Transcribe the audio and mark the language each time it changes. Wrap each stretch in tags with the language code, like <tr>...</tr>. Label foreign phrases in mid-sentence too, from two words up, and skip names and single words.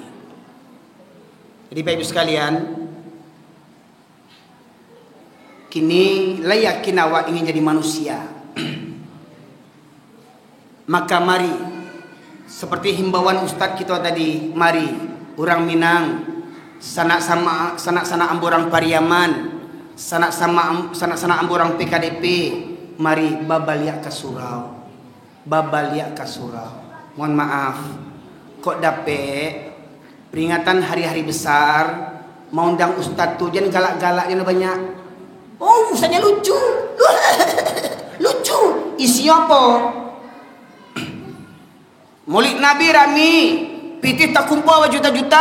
<min>Jadi Bapak Ibu sekalian, kini layak awak ingin jadi manusia.</min> <id>Maka mari, seperti himbauan Ustaz kita tadi, mari orang Minang, sanak sana amborang Pariaman, sanak sana amborang PKDP, mari</id> <min>babaliak ke surau. Babaliak ke surau.</min> <id>Mohon maaf, kok dapet peringatan hari-hari besar, mau undang Ustaz tu jangan galak-galaknya banyak. Oh, ustaznya lucu. Lucu. Isi apa?</id> <min>Maulid Nabi rami, piti tak kumpul berjuta-juta.</min>